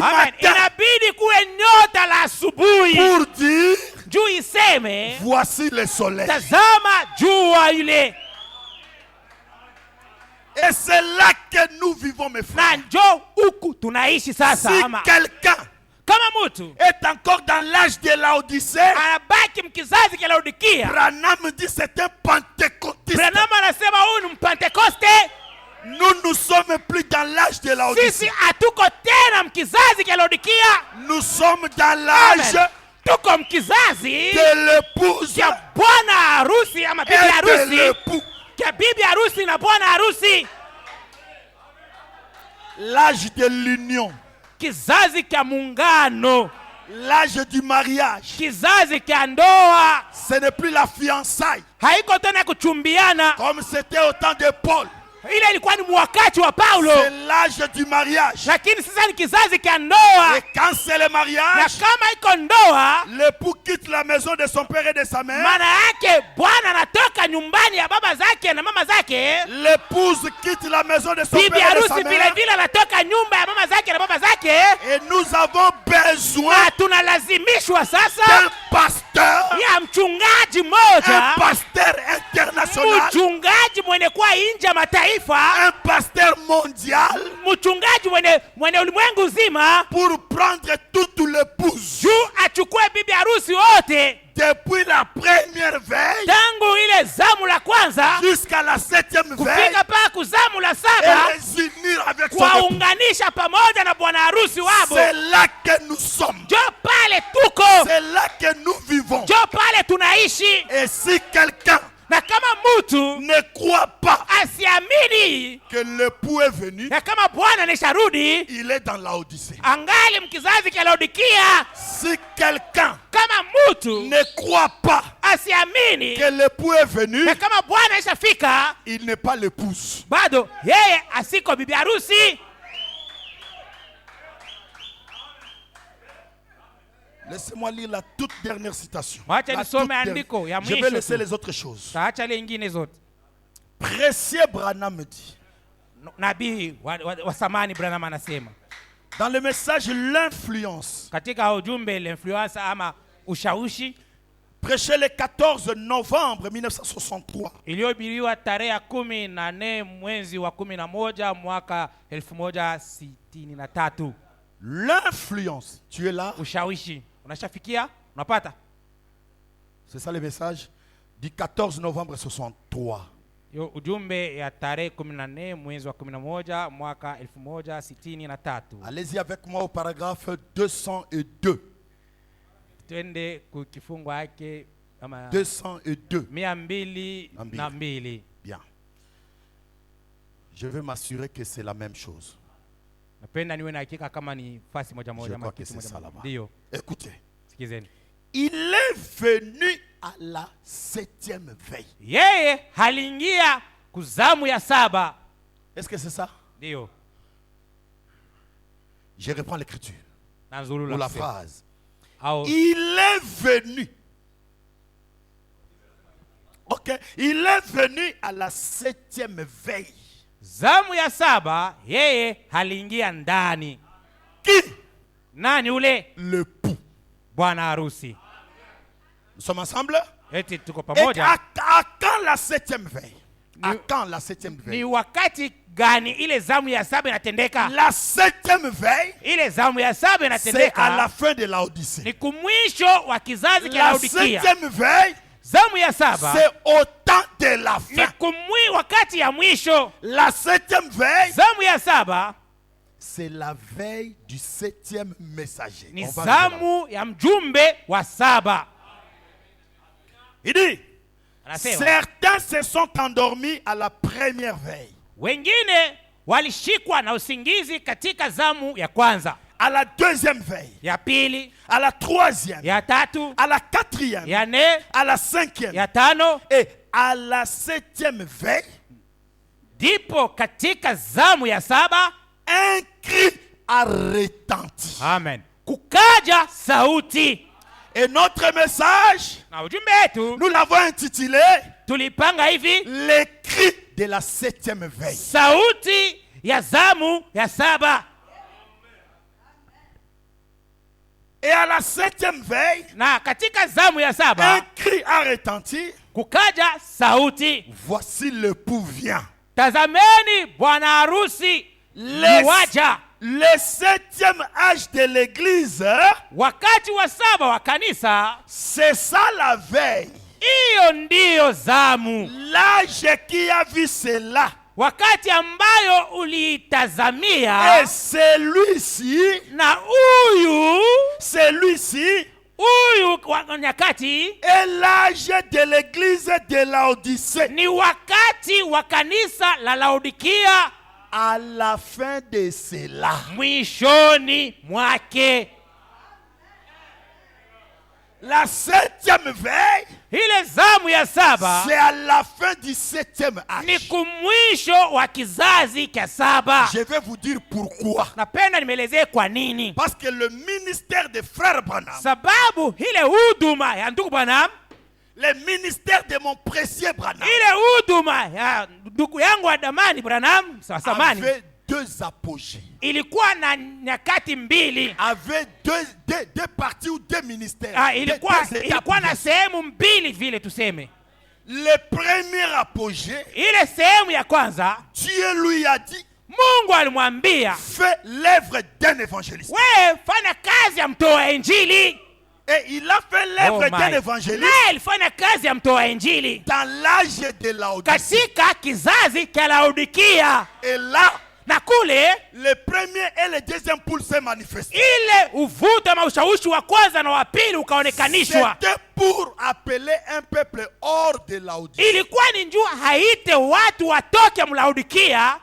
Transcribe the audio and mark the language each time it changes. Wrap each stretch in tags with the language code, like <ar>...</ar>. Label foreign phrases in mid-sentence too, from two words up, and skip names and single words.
<fr>Amen. matin</fr> <sw>Inabidi kuwe nyota la asubuhi.</sw> <fr>pour dire</fr> <sw>Juu iseme</sw> <fr>voici le soleil.</fr> <sw>tazama jua ile.</sw> <fr>Et c'est là que nous vivons, mes</fr> <sw>Na</sw> <fr>frères.</fr> <sw>njo huku tunaishi sasa.</sw> <fr>Si</fr> <sw>Ama</sw> <fr>quelqu'un</fr> <sw>kama mtu</sw> <fr>est encore dans l'âge de Laodicée,</fr> <sw>anabaki mkizazi cha Laodikia,</sw> <fr>Branham dit c'est un pentecôtiste.</fr> <sw>Branham anasema huyu ni Mpentekoste.</sw> <fr>Nous ne sommes plus dans l'âge de</fr> <sw>Sisi</sw> <fr>Laodicée.</fr> <sw>hatuko tena mkizazi cha Laodikia.</sw> <fr>Nous sommes dans l'âge</fr> <sw>Amen. Tuko mkizazi</sw> <fr>de l'épouse</fr> <sw>cha bwana harusi ama bibi</sw> <fr>et de</fr> <sw>harusi.</sw> <fr>l'époux.</fr> <sw>Cha bibi harusi na bwana harusi.</sw> <fr>L'âge de l'union.</fr> <sw>Kizazi cha muungano.</sw> <fr>L'âge du mariage.</fr> <sw>Kizazi cha ndoa.</sw> <fr>Ce n'est plus la fiançaille</fr> <sw>Haiko tena kuchumbiana</sw> <fr>comme c'était au temps de Paul.</fr> <sw>Ile ilikuwa ni wakati wa Paulo.</sw> <fr>C'est l'âge du mariage.</fr> <sw>Lakini sasa ni kizazi cha ndoa.</sw> <fr>Et quand c'est le</fr> <sw>Na</sw> <fr>mariage,</fr> <sw>kama iko ndoa,</sw> <fr>l'époux quitte la maison de son père et de sa mère.</fr> <sw>maana yake bwana anatoka nyumbani ya baba zake na mama zake.</sw> <fr>L'épouse quitte la maison de son</fr> <sw>Bibi</sw> <fr>père et de sa</fr> <sw>harusi vile</sw> <fr>mère.</fr> <sw>vile anatoka nyumba ya mama zake na baba zake.</sw> <fr>Et nous avons besoin</fr> <sw>Na tunalazimishwa sasa</sw> <fr>d'un pasteur,</fr> <sw>ya mchungaji</sw> <fr>un</fr> <sw>mmoja,</sw> <fr>pasteur international,</fr> <sw>mchungaji mwenye kuwa nje ya mataifa,</sw> <fr>un pasteur mondial</fr> <sw>mchungaji mwenye ulimwengu nzima,</sw> <fr>pour prendre toutes les épouses</fr> <sw>juu achukue bibi harusi wote</sw> <fr>depuis la première veille</fr> <sw>tangu ile zamu la kwanza</sw> <fr>jusqu'à la 7e veille</fr> <sw>kufika paka kuzamu la</sw> <fr>et</fr> <sw>saba,</sw> <fr>les unir avec son époux.</fr> <sw>kuwaunganisha pamoja na bwana harusi wabo.</sw> <fr>C'est là que nous sommes.</fr> <sw>Jo pale tuko,</sw> <fr>C'est là que nous vivons.</fr> <sw>jo pale tunaishi.</sw> <fr>Et si quelqu'un</fr> <sw>Na kama mtu</sw> <fr>ne croit pas</fr> <sw>asiamini</sw> <fr>que l'époux est venu,</fr> <sw>ya kama bwana nisharudi,</sw> <fr>il est dans la Odyssée.</fr> <sw>angali mkizazi cha Laodikia.</sw> <fr>Si quelqu'un</fr> <sw>Kama mtu</sw> <fr>ne croit pas</fr> <sw>asiamini</sw> <fr>que l'époux est venu,</fr> <sw>ya kama bwana ishafika,</sw> <fr>il n'est pas l'épouse.</fr> <sw>bado yeye asiko bibi harusi.</sw> <fr>Laissez-moi lire la toute dernière citation.</fr> <sw>Wacha</sw> <fr>La</fr> <sw>nisome</sw> <fr>toute dernière.</fr> <sw>andiko ya</sw> <fr>Je vais</fr> <sw>mwisho</sw> <fr>laisser tu. les autres choses.</fr> <sw>Taacha ile ingine zote.</sw> <fr>Précieux Branham dit,</fr> <sw>Nabii wa samani Branham anasema</sw> <fr>dans le message L'influence,</fr> <sw>katika ujumbe l'influence ama ushawishi</sw> <fr>prêché le 14 novembre 1963,</fr> <sw>iliyohubiriwa tarehe 14 mwezi wa 11 mwaka 1163.</sw> <fr>l'influence, tu es là?</fr> <sw>Ushawishi unashafikia, unapata?</sw> <fr>C'est ça le message du 14 novembre 63.</fr> <sw>Yo ujumbe ya tarehe 14 mwezi wa 11 mwaka 1163.</sw> <fr>Allez-y avec moi au paragraphe 202.</fr> <sw>Twende kukifungo yake ama 202. 202.</sw> <fr>Bien. Je veux m'assurer que c'est la même chose.</fr> <sw>Napenda niwe na hakika kama ni fasi moja</sw> <fr>Je</fr> <sw>moja ama</sw> <fr>crois que</fr> <sw>kitu</sw> <fr>c'est</fr> <sw>moja</sw> <fr>ça</fr> <sw>moja.</sw> <fr>là-bas.</fr> <sw>Ndio,</sw> <fr>Écoutez.</fr> <sw>sikizeni.</sw> <fr>Il est venu à la 7e veille.</fr> <sw>Yeye haliingia kuzamu ya 7.</sw> <fr>Est-ce que c'est ça?</fr> <sw>Ndio.</sw> <fr>Je reprends l'écriture.</fr> <sw>Nanzulu</sw> <fr>Ou la</fr> <sw>kusema.</sw> <fr>phrase. Au Il est venu. Ok. Il est venu à la 7e veille.</fr> <sw>zamu ya 7 yeye haliingia ndani.</sw> <fr>Qui?</fr> <sw>Nani ule?</sw> <fr>L'époux.</fr> <sw>Bwana harusi.</sw> <fr>Nous sommes ensemble?</fr> <sw>Eti tuko</sw> <fr>Et</fr> <sw>pamoja.</sw> <fr>à quand la 7e veille? À quand la 7e</fr> <sw>Ni</sw> <fr>veille?</fr> <sw>wakati gani ile zamu ya 7 inatendeka?</sw> <fr>La 7e veille,</fr> <sw>Ile zamu ya 7</sw> <fr>c'est à la</fr> <sw>inatendeka</sw> <fr>fin de la Odyssée.</fr> <sw>ni kumwisho wa kizazi cha</sw> <fr>La</fr> <sw>Laodikia.</sw> <fr>7e veille,</fr> <sw>Zamu ya 7</sw> <fr>c'est au temps de la</fr> <sw>ni</sw> <fr>fin.</fr> <sw>wakati ya mwisho.</sw> <fr>La 7e veille,</fr> <sw>Zamu ya 7</sw> <fr>c'est la veille du 7e messager.</fr> <sw>ni</sw> <fr>On va arriver là.</fr> <sw>zamu ya mjumbe wa 7.</sw> <fr>Il dit,</fr> <sw>Anasema</sw> <fr>certains se sont endormis à la première veille.</fr> <sw>wengine walishikwa na usingizi katika zamu ya kwanza,</sw> <fr>À la 2e veille,</fr> <sw>ya pili,</sw> <fr>à la 3e,</fr> <sw>ya tatu,</sw> <fr>à la 4e,</fr> <sw>ya 4,</sw> <fr>à la 5e</fr> <sw>ya 5.</sw> <fr>et à la 7e veille,</fr> <sw>Ndipo katika zamu ya 7,</sw> <fr>un cri a retenti.</fr> <sw>amen, kukaja sauti.</sw> <fr>Et notre message,</fr> <sw>Na ujumbe wetu</sw> <fr>nous l'avons intitulé</fr> <sw>tulipanga hivi:</sw> <fr>les cris de la 7e veille.</fr> <sw>sauti ya zamu ya 7.</sw> <fr>Et à la 7e veille,</fr> <sw>Na katika zamu ya</sw> <fr>un</fr> <sw>7</sw> <fr>cri a retenti.</fr> <sw>kukaja sauti,</sw> <fr>Voici l'époux vient.</fr> <sw>tazameni bwana harusi yuaja.</sw> <fr>Le 7e âge de l'église,</fr> <sw>Wakati wa 7 wa kanisa,</sw> <fr>c'est ça la veille.</fr> <sw>hiyo ndiyo zamu,</sw> <fr>L'âge qui a vu cela.</fr> <sw>wakati ambayo uliitazamia.</sw> <fr>Et celui-ci,</fr> <sw>Na huyu wa nyakati</sw> <fr>est l'âge de l'église de Laodicée.</fr> <sw>ni wakati wa kanisa la Laodikia,</sw> <fr>À la fin de cela,</fr> <sw>mwishoni mwake.</sw> <fr>La 7e veille,</fr> <sw>ile zamu ya saba</sw> <fr>c'est à la fin du 7e</fr> <sw>ni</sw> <fr>âge.</fr> <sw>kumwisho wa kizazi cha saba.</sw> <fr>Je vais vous dire pourquoi.</fr> <sw>Napenda nimeelezee kwa nini.</sw> <fr>Parce que le ministère de frère Branham,</fr> <sw>Sababu ile huduma ya ndugu Branham,</sw> <fr>le ministère de mon précieux Branham,</fr> <sw>ile huduma ya ndugu yangu wa damani Branham wa zamani</sw> <fr>avait 2 apogées.</fr> <sw>ilikuwa na nyakati mbili.</sw> <fr>Avait deux parties ou 2 ministères.</fr> <sw>Ilikuwa na sehemu mbili vile tuseme.</sw> <fr>Le premier apogée,</fr> <sw>Ile sehemu ya kwanza</sw> <fr>Dieu lui a dit,</fr> <sw>Mungu alimwambia,</sw> <fr>fais l'œuvre d'un évangéliste.</fr> <sw>wewe fanya kazi ya mtoa injili.</sw> <fr>Et il a fait l'œuvre d'un évangéliste</fr> <sw>Naye alifanya kazi ya mtoa injili</sw> <fr>dans l'âge de Laodicée.</fr> <sw>katika kizazi cha Laodikia.</sw> <fr>Et là,</fr> <sw>Na kule</sw> <fr>le premier et le deuxième poule s'est manifesté.</fr> <sw>ile uvuto ama ushawishi wa kwanza na wa pili ukaonekanishwa.</sw> <fr>C'était pour appeler un peuple hors de Laodicée.</fr> <sw>Ilikuwa ni njua haite watu watoke Mlaodikia</sw>